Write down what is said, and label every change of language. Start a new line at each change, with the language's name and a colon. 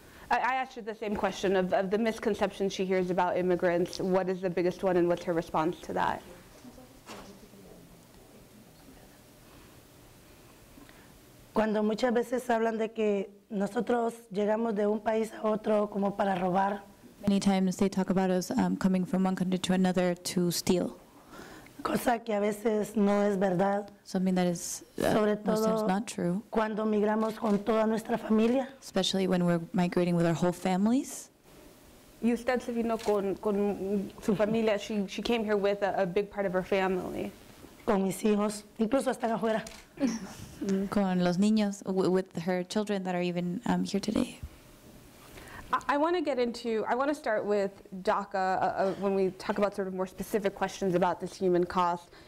English: I asked her the same question of the misconceptions she hears about immigrants. What is the biggest one and what's her response to that?
Spanish: Cuando muchas veces hablan de que nosotros llegamos de un país a otro como para robar.
English: Many times they talk about us coming from one country to another to steal.
Spanish: Cosa que a veces no es verdad.
English: Something that is
Spanish: Sobre
English: most times
Spanish: todo
English: not true.
Spanish: Cuando migramos con toda nuestra familia.
English: Especially when we're migrating with our whole families.
Spanish: Y usted se vino con su familia.
English: She came here with a big part of her family.
Spanish: Con mis hijos, incluso están afuera. Con los niños,
English: with her children that are even here today. I want to start with Daca when we talk about sort of more specific questions about this human cost.